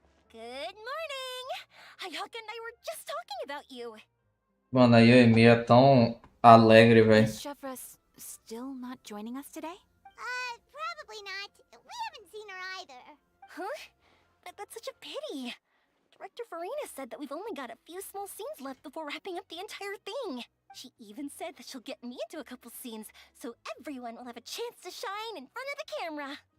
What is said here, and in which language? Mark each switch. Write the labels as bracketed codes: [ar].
[en] Good morning! Hayaka and I were just talking about you. [pt] Mano, a Yoemi é tão alegre, velho. [en] Is Chevra still not joining us today? Probably not. We haven't seen her either. Huh? That's such a pity. Director Farina said that we've only got a few small scenes left before wrapping up the entire thing. She even said that she'll get me into a couple scenes, so everyone will have a chance to shine in front of the camera.